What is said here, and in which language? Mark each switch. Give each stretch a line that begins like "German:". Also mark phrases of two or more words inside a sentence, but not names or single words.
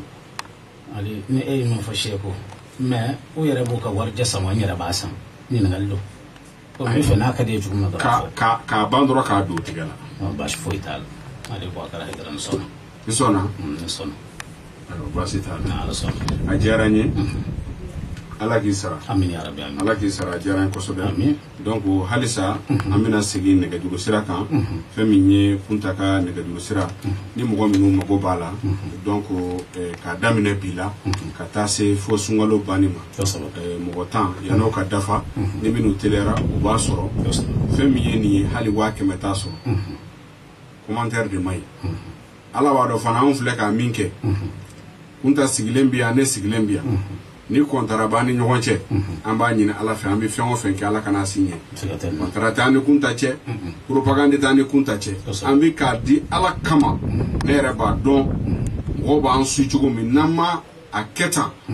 Bambara: Ali ni e ye min fɔ Seku mais o yɛrɛ b'o ka warijɛ sama n yɛrɛ b'a san ɲininkali don o min fɛ n'a ka di ye cogo min na dɔrɔn k'a ban dɔrɔn k'a don tigɛ la. Baasi foyi t'a la ale Boubacara Haidara n sɔnna. I sɔnna? N sɔnna. Ayiwa baasi t'a la. Ala sɔnna. A diyara n ye. Ala k'i sara. Amin
Arabic: يا ربي
Bambara: amin. Ala k'i sara a diyara n ye kosɛbɛ. Amin. Donc halisa an bɛna segin nɛgɛjuru sira kan fɛn min ye kunta ka nɛgɛjuru sira ni mɔgɔ minnu mago b'a la donc k'a daminɛ bi la ka taa se fo sunkalo banni ma mɔgɔ tan yan'o ka dafa ni minnu teliyara u b'a sɔrɔ fɛn min ye nin ye hali 100 t'a sɔrɔ commentaire de ma ɲi ala b'a dɔn fana anw filɛ ka min kɛ kunta sigilen bi yan ne sigilen bi yan ni kɔntara b'an ni ɲɔgɔn cɛ an b'a ɲini ala fɛ an bɛ fɛn o fɛn kɛ ala kana si ɲɛ kɔntara t'an ni kunta cɛ propagande t'an ni kunta cɛ an bɛ k'a di ala kama ne yɛrɛ b'a dɔn mɔgɔw b'an su cogo min n'an ma a kɛ tan